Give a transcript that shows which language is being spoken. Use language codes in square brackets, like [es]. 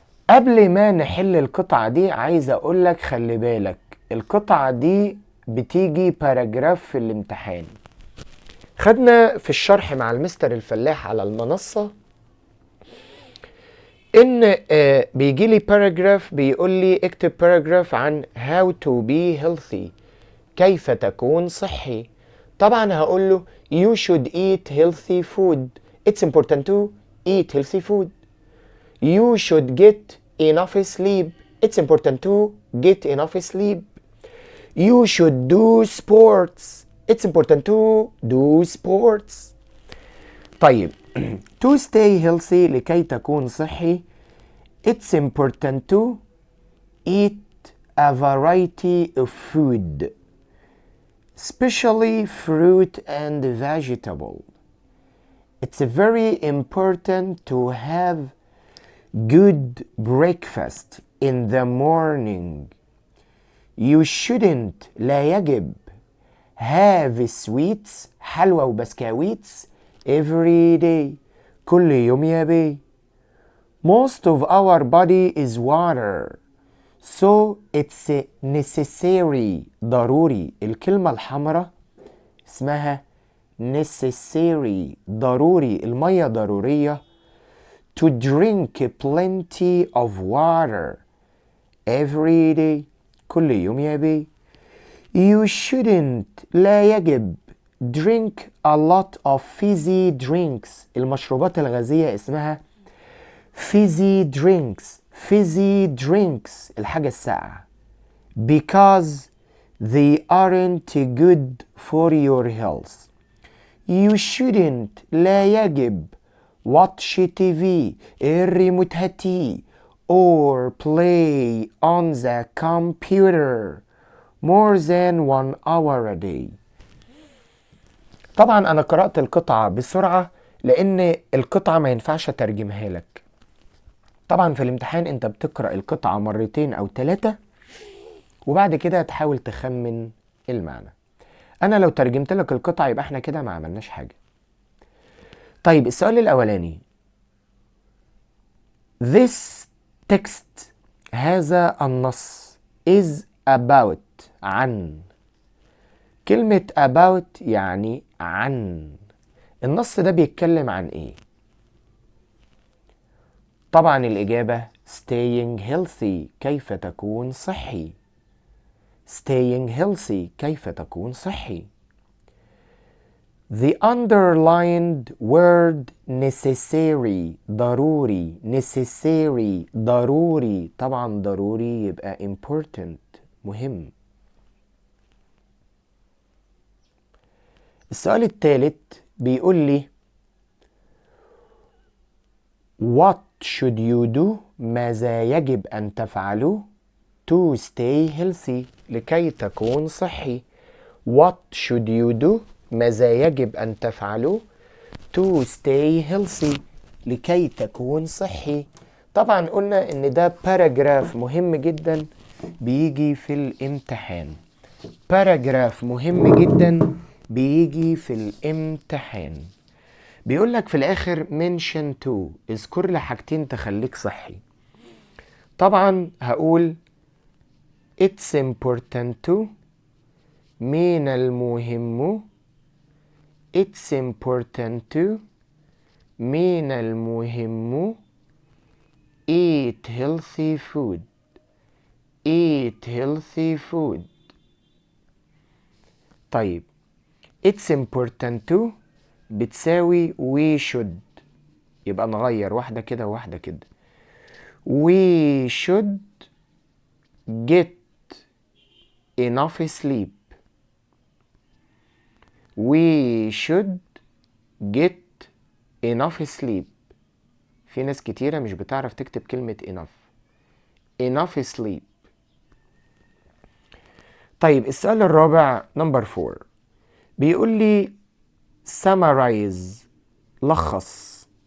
[ar] قبل ما نحل القطعة دي عايز اقولك خلي بالك القطعة دي بتيجي باراجراف في الامتحان. خدنا في الشرح مع المستر الفلاح على المنصة ان بيجي لي باراجراف بيقول لي اكتب باراجراف عن [en] how to be healthy. [ar] كيف تكون صحي. طبعا هقول له [en] you should eat healthy food. it's important to eat healthy food. you should get enough sleep. it's important to get enough sleep. you should do sports. it's important to do sports. [ar] طيب [en] to stay healthy [ar] لكي تكون صحي [en] it's important to eat a variety of food, especially fruit and vegetable. It's very important to have good breakfast in the morning. You shouldn't. [ar] لا يجب. [en] have sweets. [ar] حلوى وبسكويتس [en] every day. [ar] كل يوم يا بي. [en] most of our body is water, so it's necessary. [ar] ضروري. الكلمة الحمراء اسمها necessary. ضروري. المية ضرورية. [en] to drink plenty of water every day. [ar] كل يوم يا بي. [en] you shouldn't. [ar] لا يجب. [en] drink a lot of fizzy drinks. [ar] المشروبات الغازية اسمها fizzy drinks. fizzy drinks الحاجة الساقعة. [en] because they aren't good for your health. you shouldn't. [ar] لا يجب. [en] watch TV. [ar] الريموت هاتي. [en] or play on the computer more than 1 hour a day. [ar] طبعا انا قرأت القطعة بسرعة لان القطعة ما ينفعش اترجمها لك. طبعا في الامتحان انت بتقرأ القطعة مرتين او 3 وبعد كده تحاول تخمن المعنى. انا لو ترجمت لك القطعة يبقى احنا كده ما عملناش حاجة. طيب السؤال الاولاني [en] this text. [ar] هذا النص [en] is about. [ar] عن. كلمة about يعني عن. النص ده بيتكلم عن ايه؟ طبعا الإجابة staying healthy، كيف تكون صحي. staying healthy، كيف تكون صحي. [en] The underlined word necessary، ضروري. [ar] necessary ضروري، طبعا ضروري يبقى important، مهم. السؤال الثالث بيقول لي [en] What should you do؟ [ar] ماذا يجب أن تفعله [en] to stay healthy، [ar] لكي تكون صحي. [en] What should you do؟ [ar] ماذا يجب أن تفعله [en] to stay healthy، [ar] لكي تكون صحي. طبعا قلنا إن ده باراجراف مهم جدا بيجي في الامتحان. باراجراف مهم جدا بيجي في الامتحان. بيقول لك في الآخر [en] mention to، [ar] اذكر لي حاجتين تخليك صحي. طبعا هقول [en] it's important to، [ar] من المهم. [en] it's important to، [ar] من المهم. [en] eat healthy food، eat healthy food. [ar] طيب [en] it's important to [ar] بتساوي [en] we should، [ar] يبقى نغير واحدة كده وواحدة كده. [en] we should get enough sleep، we should get enough sleep. [ar] في ناس كتيرة مش بتعرف تكتب كلمة enough sleep. طيب السؤال الرابع نمبر 4 بيقول لي summarize، لخص.